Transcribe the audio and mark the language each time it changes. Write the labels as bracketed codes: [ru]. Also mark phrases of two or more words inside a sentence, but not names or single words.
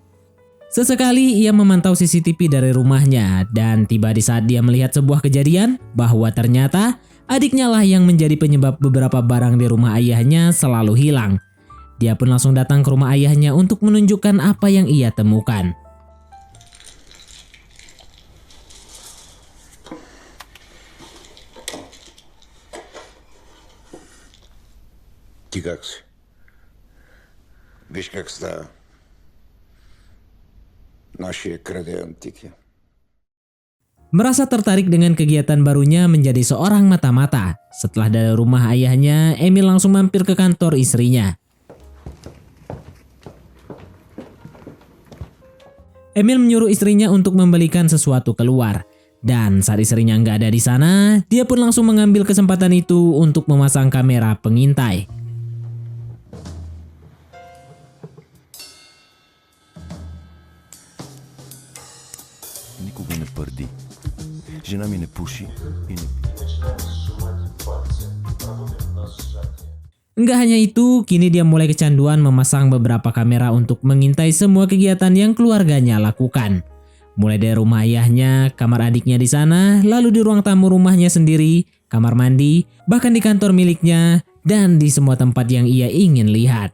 [id] Sesekali ia memantau CCTV dari rumahnya dan tiba di saat dia melihat sebuah kejadian bahwa ternyata adiknya lah yang menjadi penyebab beberapa barang di rumah ayahnya selalu hilang. Dia pun langsung datang ke rumah ayahnya untuk menunjukkan apa yang ia temukan. [bg] Ты как? Видишь, как стало? Наши краде антики. [id] Merasa tertarik dengan kegiatan barunya menjadi seorang mata-mata. Setelah dari rumah ayahnya, Emil langsung mampir ke kantor istrinya. Emil menyuruh istrinya untuk membelikan sesuatu keluar. Dan saat istrinya nggak ada di sana, dia pun langsung mengambil kesempatan itu untuk memasang kamera pengintai. [bg] Никога не пърди. Жена ми не пуши и не... [id] Enggak hanya itu, kini dia mulai kecanduan memasang beberapa kamera untuk mengintai semua kegiatan yang keluarganya lakukan. Mulai dari rumah ayahnya, kamar adiknya di sana, lalu di ruang tamu rumahnya sendiri, kamar mandi, bahkan di kantor miliknya, dan di semua tempat yang ia ingin lihat.